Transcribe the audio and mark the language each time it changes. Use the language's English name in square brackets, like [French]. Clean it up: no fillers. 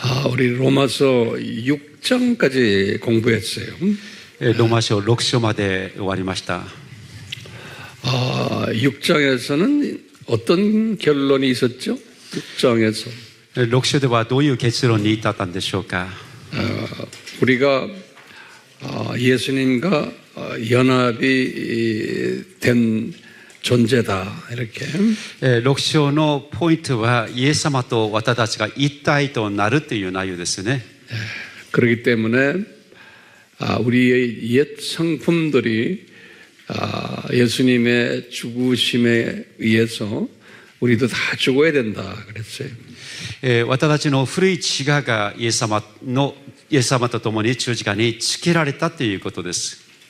[Korean] 우리 로마서 6장까지 공부했어요. [Japanese] ローマ書6章まで終わりました。 [Korean] 6장에서는 어떤 결론이 있었죠? 6장에서 [Japanese] 6章ではどういう結論に至ったんでしょうか。 [Korean] 우리가 예수님과 연합이 된 존재다 이렇게. [Japanese] 6章のポイントはイエス様と私たちが一体となるという内容ですね。 [Korean] 그렇기 때문에 우리의 옛 성품들이 예수님의 죽으심에 의해서 우리도 다 죽어야 된다 그랬어요. [Japanese] 私たちの古い自我がイエス様と共に十字架につけられたということです。